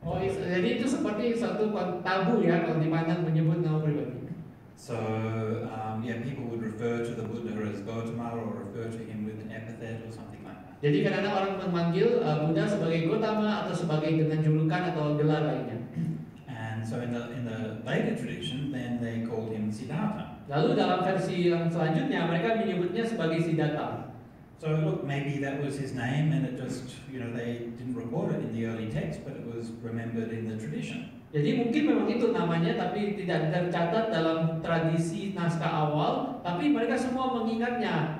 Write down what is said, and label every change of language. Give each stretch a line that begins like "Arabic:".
Indonesian: Jadi itu seperti satu tabu ya kalau dipandang menyebut nama pribadi.
English: So people would refer to the Buddha as Gautama or refer to him with an epithet or something like that.
Indonesian: Jadi kadang-kadang orang memanggil Buddha sebagai Gautama atau sebagai dengan julukan atau gelar lainnya.
English: And so in the later tradition, then they called him Siddhartha.
Indonesian: Lalu dalam versi yang selanjutnya mereka menyebutnya sebagai Siddhartha.
English: So look, maybe that was his name, and it just they didn't record it in the early text, but it was remembered in the tradition.
Indonesian: Jadi mungkin memang itu namanya, tapi tidak tercatat dalam tradisi naskah awal, tapi mereka semua mengingatnya.